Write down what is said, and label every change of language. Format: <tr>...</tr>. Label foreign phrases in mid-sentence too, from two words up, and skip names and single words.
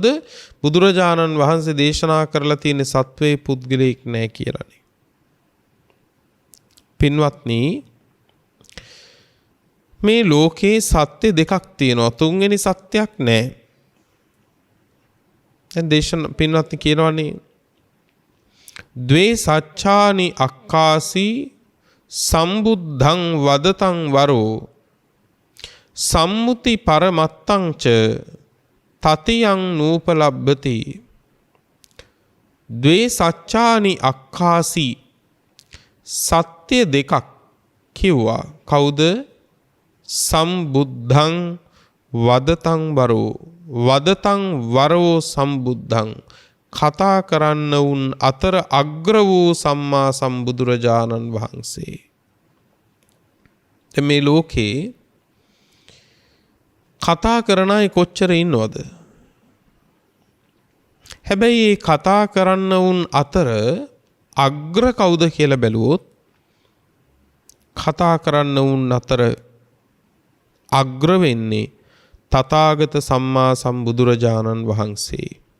<si>බුදුරජාණන් වහන්සේ දේශනා කරලා තියෙන සත්වයේ පුද්ගලයෙක් නැහැ කියලානේ. පින්වත්නි, මේ ලෝකේ සත්‍ය දෙකක් තියෙනවා. තුන්වෙනි සත්‍යයක් නැහැ. දැන් පින්වත්නි කියනවානේ</si> <pi>ද්වේ සච්ඡානි අක්කාසී සම්බුද්ධං වදතං වරෝ සම්මුති පරමත්තං ච තතියං නූපලබ්බති. ද්වේ සච්ඡානි අක්කාසී,</pi> <si>සත්‍ය දෙකක් කිව්වා. කවුද?</si> <pi>සම්බුද්ධං වදතං වරෝ. වදතං වරෝ සම්බුද්ධං.</pi> <si>කතා කරන්න වුන් අතර අග්‍ර වූ සම්මා සම්බුදුරජාණන් වහන්සේ. මේ ලෝකේ කතා කරන අය කොච්චර ඉන්නවද? හැබැයි මේ කතා කරන්න වුන් අතර අග්‍ර කවුද කියලා බැලුවොත් කතා කරන්න වුන් අතර අග්‍ර වෙන්නේ තථාගත සම්මා සම්බුදුරජාණන් වහන්සේ.</si>